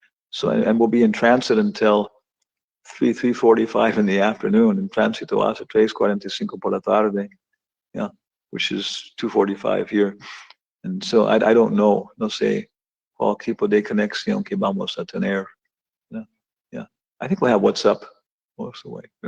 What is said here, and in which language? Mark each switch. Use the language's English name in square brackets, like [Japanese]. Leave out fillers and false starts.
[English] So, and we'll be in transit until 3:45 in the afternoon, [Spanish] in tránsito hasta 3:45 por la tarde, [English] which is 2:45 here. And so I don't know, [Spanish] no sé cuál tipo de conexión que vamos a tener. [English] I think we'll have WhatsApp most of the way.